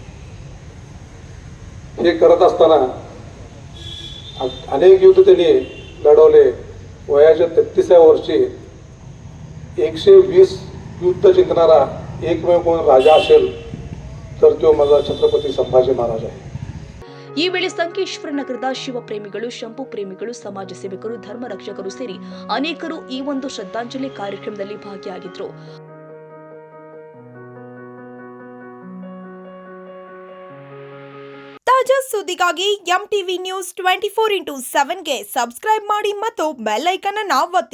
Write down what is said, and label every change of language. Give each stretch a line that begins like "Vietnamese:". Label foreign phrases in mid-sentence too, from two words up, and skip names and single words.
Marathi: हे करत असताना अनेक युद्ध त्यांनी लढवले. वयाच्या 33व्या वर्षी 120 युद्ध जिंकणारा एकमेव कोण राजा असेल तर तो माझा छत्रपती संभाजी महाराज आहे.
Kannada: ಈ ವೇಳೆ ಸಂಕೇಶ್ವರ ನಗರದ ಶಿವ ಪ್ರೇಮಿಗಳು, ಶಂಭು ಪ್ರೇಮಿಗಳು, ಸಮಾಜ ಸೇವಕರು, ಧರ್ಮ ರಕ್ಷಕರು ಸೇರಿ ಅನೇಕರು ಈ ಒಂದು ಶ್ರದ್ಧಾಂಜಲಿ ಕಾರ್ಯಕ್ರಮದಲ್ಲಿ ಭಾಗಿಯಾಗಿದ್ರು. ತಾಜಾ ಸುದ್ದಿಗಾಗಿ ಎಂಟಿವಿ ನ್ಯೂಸ್ 24x7 ಗೆ ಸಬ್ಸ್ಕ್ರೈಬ್ ಮಾಡಿ ಮತ್ತು
English: bell icon
Kannada: ಅನ್ನು ಒತ್ತಿ.